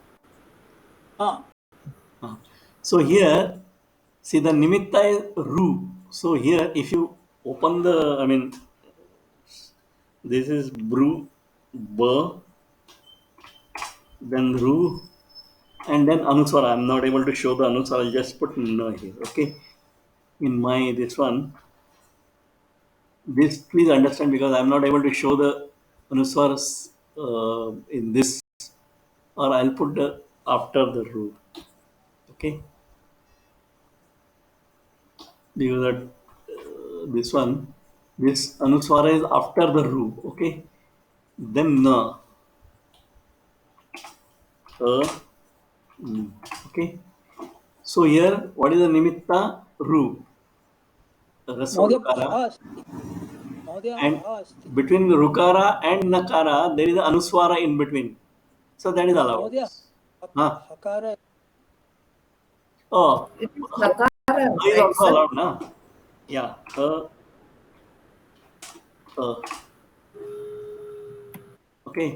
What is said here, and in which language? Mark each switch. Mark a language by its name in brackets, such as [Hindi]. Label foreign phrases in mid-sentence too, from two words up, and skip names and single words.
[English] Ah. So here, See, the nimitta is ru. So here, if you open the, I mean, this is bru, ba, then ru, and then anuswara. I'm not able to show the anuswara. I'll just put na here. Okay. In my this one, this please understand because I'm not able to show the anuswaras in this, or I'll put the after the ru. Okay. Because that this one, this anuswara is after the ru. Okay. Then na. Okay. So here, what is the nimitta? Ru. Mahodaya, Rasodakara. [Sanskrit] bha asti. Mahodaya, [English] And [Sanskrit] bha asti. [English] between the rukara and nakara, there is an anuswara in between. So that is allowed. Mahodaya, Huh? hakara. Oh, It is Nakara, is right, also sir? allowed, na? Yeah. Okay.